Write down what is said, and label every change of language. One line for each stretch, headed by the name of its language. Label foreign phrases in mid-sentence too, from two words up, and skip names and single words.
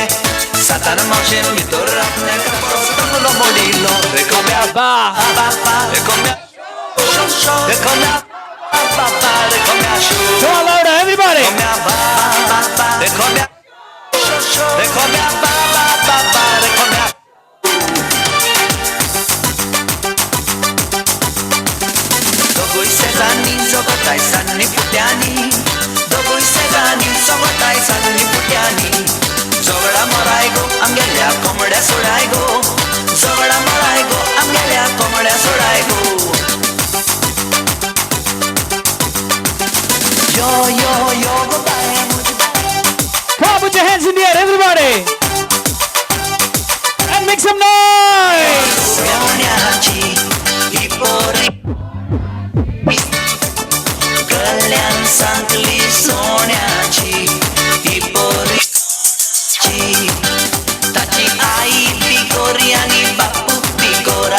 Konkani: सातान मावशेन भितर आपले कापड सोडलो मोडिलो रेकोम्या बापा रेकोम्या रेकोम्या बापा रेकोम्या शो.
English: Come on, louder, everybody.
Konkani: रेकोम्या बापा रेकोम्या रेकोम्या बापा रेकोम्या. दोगूय सेजांनी जगताय सान्नी पुट्यांनी. दोगूय सेजांनी जगताय सान्नी पुट्यांनी. झगडा मराय गो आमगेल्या कोंबड्या सोडाय गो. झगडा मराय गो आमगेल्या कोंबड्या सोडाय गो. यो यो यो गो बाय.
English: Come on, put your hands in the air, everybody. And make some noise.
Konkani: सोन्याची ही पोरी गल्ल्यान सांगली सोन्याची ही पोरी. ताची आई पिगोरी आनी बापू पिगोरा.